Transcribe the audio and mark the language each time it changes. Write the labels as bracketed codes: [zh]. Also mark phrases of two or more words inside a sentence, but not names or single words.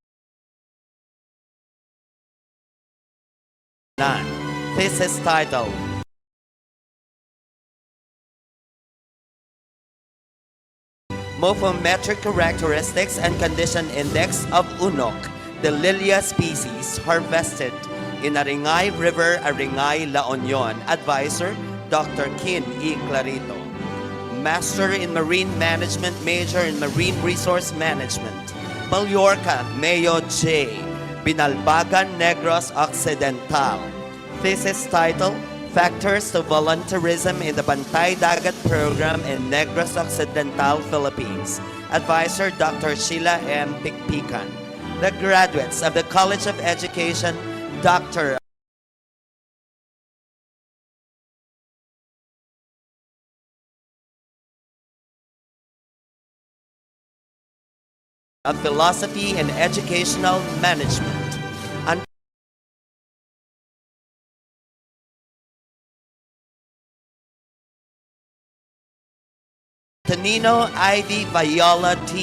[en] Thesis title, Morphometric Characteristics and Condition Index of Unok, the Lilia species, harvested in Aringay River, Aringay, La Union. Advisor, Dr. Kin E. Clarito. Master in Marine Management, major in Marine Resource Management, Mallorca, Mayo J. Binalbagan, Negros Occidental. Thesis title, Factors to Volunteerism in the Bantay Dagat Program in Negros Occidental, Philippines. Advisor, Dr. Sheila M. Pikpikan. The graduates of the College of Education, Dr. of Philosophy and Educational Management. Antonino Ivy Viola T.